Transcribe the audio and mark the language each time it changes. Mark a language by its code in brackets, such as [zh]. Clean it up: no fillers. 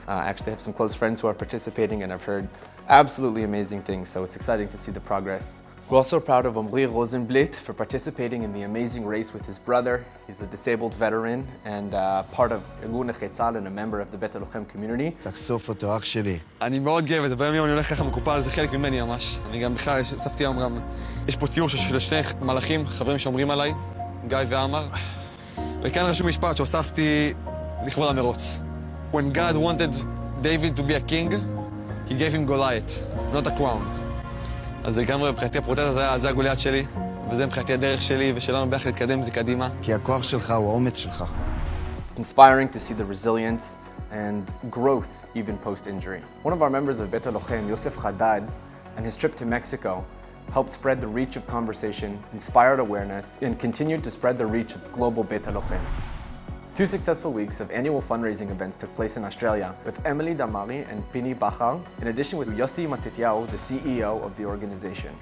[en] I actually have some close friends who are participating and I've heard absolutely amazing things, so it's exciting to see the progress. We're also proud of Omri Rosenblit for participating in the amazing race with his brother. He's a disabled veteran and part of ארגון נכי צה"ל and a member of the Beit Halochem community. [he] תחשוף אותו, אח שלי. אני מאוד גאה בזה, ביום אני הולך ככה מקופל, זה חלק ממני ממש. אני גם בכלל, אספתי היום גם, יש פה ציור של שני מלאכים, חברים שאומרים עליי, גיא ועמר. וכאן רשום משפט שהוספתי לכבוד המרוץ. [en] When God wanted David to be a king, he gave him Goliath, not a crown. [he] אז לגמרי מבחינתי הפרוטזה זה הגוליית שלי, וזה מבחינתי הדרך שלי ושלנו ביחד להתקדם עם זה קדימה. כי הכוח שלך הוא האומץ שלך. [en] Inspiring to see the resilience and growth even post-injury. One of our members of Beit Halochem, Yosef Haddad, and his trip to Mexico helped spread the reach of conversation, inspired awareness, and continued to spread the reach of global Beit Halochem. 2 successful weeks of annual fundraising events took place in Australia with Emily Damari and Pini Bachar, in addition with Yossi Matityahu, the CEO of the organization.